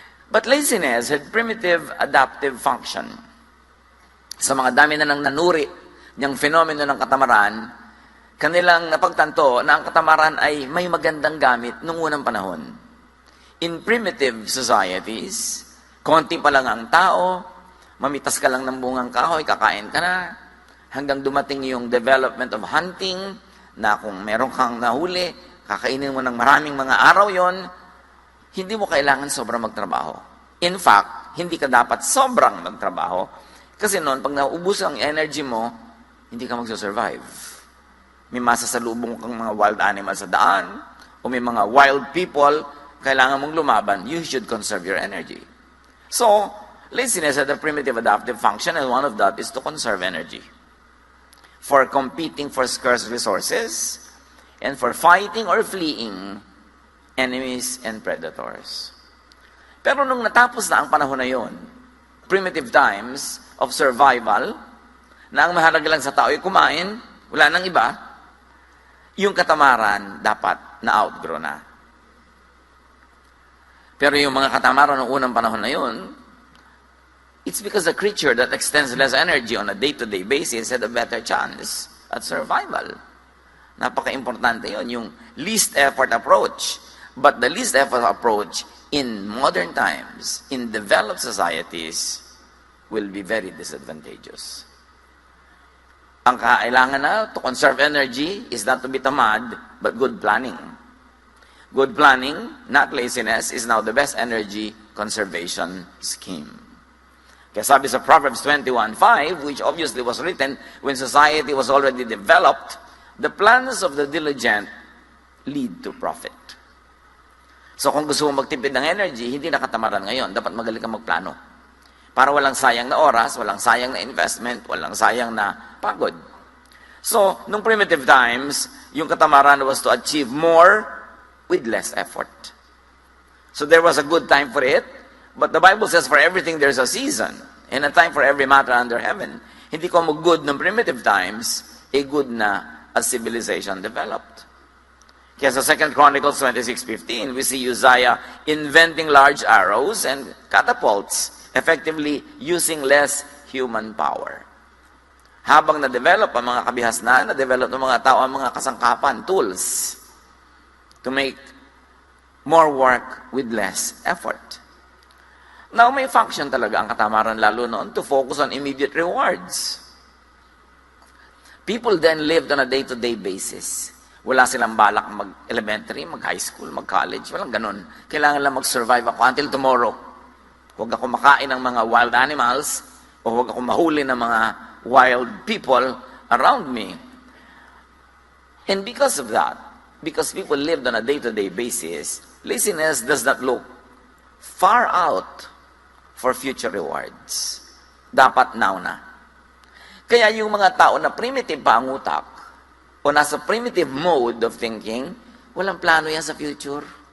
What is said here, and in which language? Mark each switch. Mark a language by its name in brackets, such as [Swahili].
[English] But laziness had primitive adaptive function. [Filipino] Sa mga dami na nang nanuri niyang fenomeno ng katamaran, kanilang napagtanto na ang katamaran ay may magandang gamit noong unang panahon. In primitive societies, konti pa lang ang tao, mamitas ka lang ng bungang kahoy, kakain ka na, hanggang dumating yung development of hunting, na kung meron kang nahuli, kakainin mo ng maraming mga araw yon, hindi mo kailangan sobrang magtrabaho. In fact, hindi ka dapat sobrang magtrabaho. Kasi noon, pag naubos ang energy mo, hindi ka magsusurvive. May masasalubong kang mga wild animals sa daan, o may mga wild people, kailangan mong lumaban, you should conserve your energy. [English] So, laziness had a primitive adaptive function, and one of that is to conserve energy. For competing for scarce resources, and for fighting or fleeing enemies and predators. [Filipino] Pero nung natapos na ang panahon na yon, primitive times of survival, na ang mahalaga lang sa tao ay kumain, wala nang iba, yung katamaran dapat na-outgrow na. [English] Pero yung mga katamaran ng unang panahon na yun, it's because the creature that extends less energy on a day-to-day basis had a better chance at survival. [Filipino] Napaka-importante yun, yung least effort approach. [English] But the least effort approach in modern times, in developed societies, will be very disadvantageous. Ang kailangan na to conserve energy is not to be tamad, but good planning. Good planning, not laziness, is now the best energy conservation scheme. Kaya sabi sa Proverbs 21:5, which obviously was written when society was already developed, the plans of the diligent lead to profit. [Filipino] So kung gusto mo magtipid ng energy, hindi nakatamaran ngayon. Dapat magaling kang magplano. Para walang sayang na oras, walang sayang na investment, walang sayang na pagod. [English] So, nung primitive times, yung katamaran was to achieve more with less effort. So there was a good time for it, but the Bible says for everything there's a season, and a time for every matter under heaven. [Filipino] Hindi ko mag-good ng primitive times, good na as civilization developed. [English] Kaya sa 2 Chronicles 26:15, we see Uzziah inventing large arrows and catapults, effectively using less human power. [Filipino] Habang na-develop ang mga kabihasnan, na-develop ng mga tao ang mga kasangkapan, tools, to make more work with less effort. [English] Now, may function talaga ang katamaran lalo noon to focus on immediate rewards. People then lived on a day-to-day basis. [Filipino] Wala silang balak mag-elementary, mag-high school, mag-college. Walang ganun. Kailangan lang mag-survive ako until tomorrow. Huwag ako makain ng mga wild animals o huwag ako mahuli ng mga wild people around me. [English] And because of that, because people lived on a day-to-day basis, laziness does not look far out for future rewards. Dapat now na. [Filipino] Kaya yung mga tao na primitive pa ang utak, o nasa primitive mode of thinking, walang plano yan sa future.